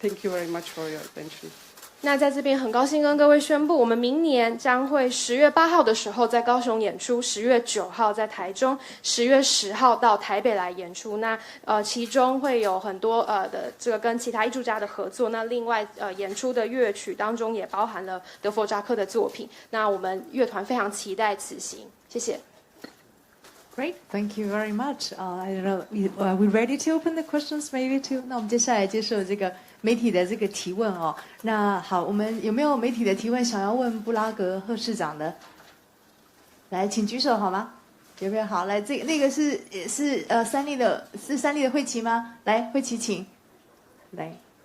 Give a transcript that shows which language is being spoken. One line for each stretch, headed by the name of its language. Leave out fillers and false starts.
English: Thank you very much for your attention.
Chinese: 那在这边很高兴跟各位宣布，我们明年将会10月8号的时候在高雄演出，10月9号在台中，10月10号到台北来演出。那其中会有很多的这个跟其他艺术家的合作。那另外演出的乐曲当中也包含了德弗扎克的作品。那我们乐团非常期待此行，谢谢。
English: Great, thank you very much. I don't know, are we ready to open the questions maybe too?
Chinese: 那我们接下来接受这个媒体的这个提问哦。那好，我们有没有媒体的提问想要问布拉格贺市长的？来，请举手好吗？有没有？好，来，那个是三立的慧琪吗？来，慧琪请来。